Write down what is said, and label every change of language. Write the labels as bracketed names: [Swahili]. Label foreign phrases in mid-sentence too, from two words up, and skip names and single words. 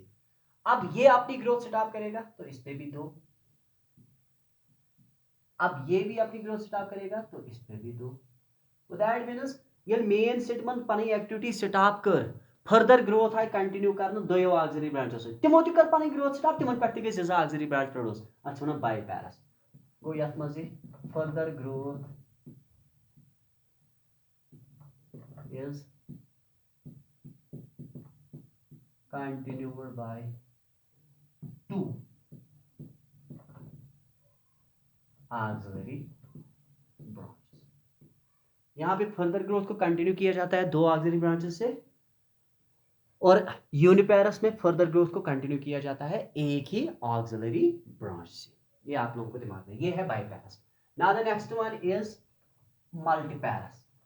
[Hindi] अब ये अपनी [English] growth stop [Hindi] करेगा तो इस पे भी दो, अब ये भी अपनी [English] growth stop [Hindi] करेगा तो इस पे भी दो। [English] that means [Kashmiri] ये मेन सिटमन पनी [English] activity stop [Kashmiri] कर [English] further growth [Kashmiri] आई कंटिन्यू कर दोयो [English] auxiliary branches [Kashmiri] तिमो ति कर पनी [English] growth stop, [Kashmiri] तिमन पे गई जजा [English] auxiliary branch produce, [Kashmiri] अच्छा वन बाईपैरस। गो यथ मज [English] further growth is continued by two auxiliary branches। [Hindi] यहां पे [English] further growth [Hindi] को कंटिन्यू किया जाता है दो [English] auxiliary branches [Hindi] से, और यूनिपेरस में [English] further growth [Hindi] को कंटिन्यू किया जाता है एक ही [English] auxiliary branch [Hindi] से। ये आप लोगों को दिमाग में, ये है बाईपैरस। [English] now the next one is multiparous.